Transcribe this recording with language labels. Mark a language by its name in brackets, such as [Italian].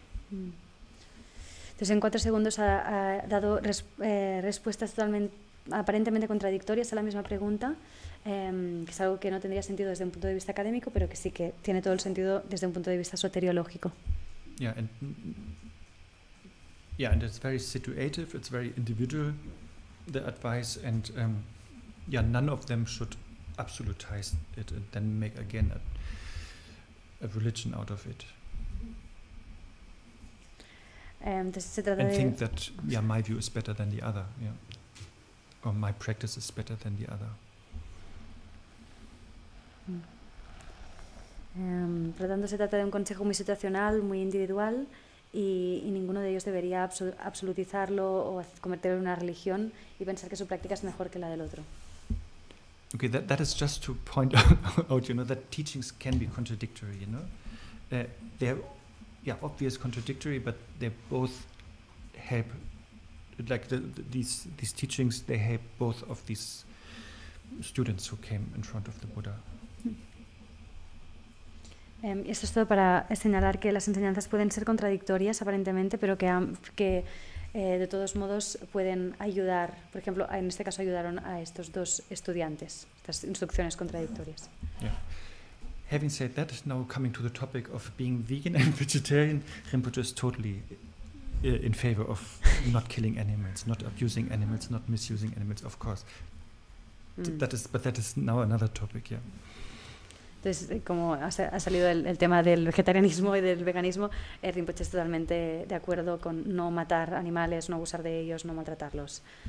[Spanish] Entonces en 4 segundos ha dado respuestas aparentemente contradictorias a la misma pregunta, que es algo que no tendría sentido desde un punto de vista académico, pero que sí que tiene todo el sentido desde un punto de vista soteriológico. [English] Yeah, and it's very situative, it's very individual, the advice, and none of them should absolutize it and then make again a religion out of it. [Spanish] Entonces se trata [English] and [Spanish] de [English] think that my view is better than the other, or my practice is better than the other. [Spanish] Por lo tanto, se trata de un consejo muy situacional, muy individual, y ninguno de ellos debería absolutizarlo o convertirlo en una religión y pensar que su práctica es mejor que la del otro. [English] Okay, that is just to point out, that teachings can be contradictory, they're obvious contradictory, but they both help, like these teachings, they help both of these students who came in front of the Buddha. [Spanish] Esto es todo para señalar que las enseñanzas pueden ser contradictorias aparentemente, pero que de todos modos pueden ayudar. Por ejemplo, en este caso ayudaron a estos 2 estudiantes, estas instrucciones contradictorias. [English] Yeah. Having said that, now coming to the topic of being vegan and vegetarian, Rinpoche is totally in favor of not killing animals, not abusing animals, not misusing animals, of course. That is now another topic, yeah. [Spanish] Entonces, como ha salido el tema del vegetarianismo y del veganismo, Rinpoche es totalmente de acuerdo con no matar animales, no abusar de ellos, no maltratarlos.